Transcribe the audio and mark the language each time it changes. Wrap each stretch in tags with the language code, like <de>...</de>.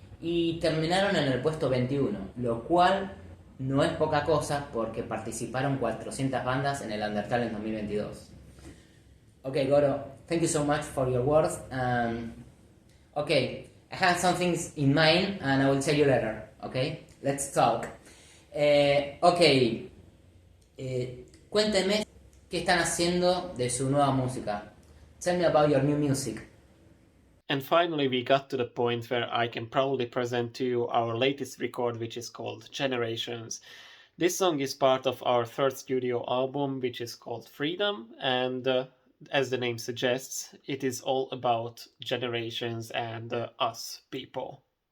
<es>y terminaron en el puesto 21, lo cual no es poca cosa porque participaron 400 bandas en el Undertalent 2022.</es> <en>Okay, Goro, thank you so much for your words. Okay, I have some things in mind and I will tell you later. Okay, let's talk.</en> <es>Cuéntenme qué están haciendo de su nueva música.</es> <en>Tell me about your new music. And finally, we got to the point where I can proudly present to you our latest record, which is called Generations. This song is part of our third studio album, which is called Freedom, and as the name suggests, it is all about generations and us people.</en>